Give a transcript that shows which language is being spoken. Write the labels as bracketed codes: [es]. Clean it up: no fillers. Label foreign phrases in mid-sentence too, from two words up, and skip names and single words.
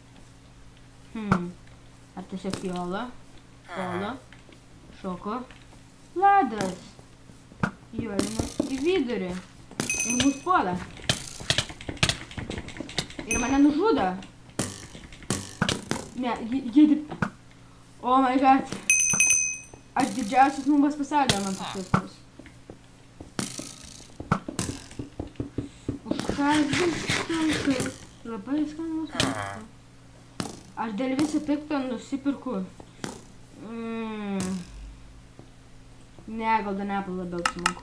[lt] Ar tiesiog Jola, Pola, šoko, Vladas. Jolina į vidurį. Ir mus puola. Ir mane nužudo. Ne, jie... [en] Oh my god. [lt] Aš didžiausias nubas pasaulyje, man pasiūstas. Už ką viskas? Labai skanus. Aš dėl viso pikto nusipirku. Ne, gal Danapą labiau apsimoku.